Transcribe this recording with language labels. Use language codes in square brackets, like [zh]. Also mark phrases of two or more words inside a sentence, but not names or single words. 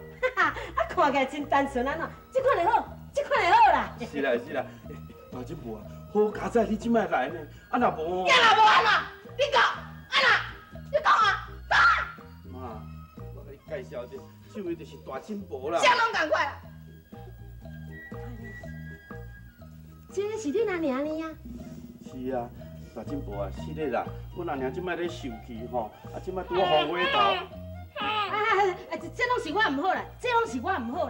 [nan] 哈哈，啊看起来真单纯啊喏，这款就好，这款就好啦。是啦是啦，大婶婆啊，好佳哉你即摆来呢，啊若无，呀若无安怎？你讲。 安娜，你讲啊，讲啊！妈，我甲你介绍者，这位就是大婶婆啦。啥拢共款啦。这个是恁阿娘呢呀？是啊，大婶婆啊，是咧啦。阮阿娘即摆咧受气吼，啊即摆拄好风尾头。这拢是我唔好啦，这拢是我唔好啦。